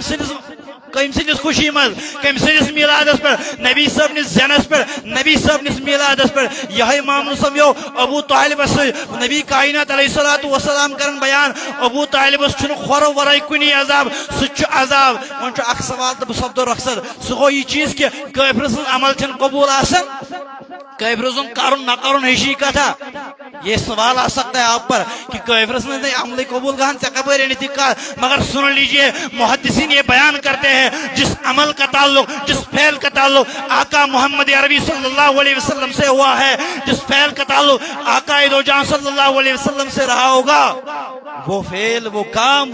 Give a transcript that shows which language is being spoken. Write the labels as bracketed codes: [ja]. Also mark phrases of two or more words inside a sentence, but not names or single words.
[ks] کٔمۍ سٕنٛدِس خوشی منٛز کٔمۍ سٕنٛدِس میٖلادس پٮ۪ٹھ نبی صٲبنِس زینس پٮ۪ٹھ نبی صٲبنِس میٖلادس پٮ۪ٹھ یِہے معاملہٕ سمجھو ابو طالبس سۭتۍ نبی کائنات علیہ الصلوۃ والسلام کران بیان ابو طالبس چھُنہٕ کھۄرو ورٲے کُنی عذاب سُہ تہِ چھُ عذاب وۄنۍ چھُ اکھ سوال تہٕ بہٕ سپدو رۄخصت سُہ گوٚو یہِ چیٖز کہِ کٲفرٕ سٕنٛز عمل چھنہٕ قبوٗل آسان کٲفرٕ سُنٛد کرُن نہ کرُن ہِشی کتھا [ur] یہ سوال آ سکتا ہے آپ پر کہ کافر سے عمل قبول [ks] گہن سے [ur] قبر مگر سن لیجئے محدثین یہ بیان کرتے ہیں جس عمل کا تعلق جس فعل کا تعلق آقا محمد عربی صلی اللہ علیہ وسلم سے ہوا ہے جس فعل کا تعلق آقا دو جہاں صلی اللہ علیہ وسلم سے رہا ہوگا وہ فعل وہ کام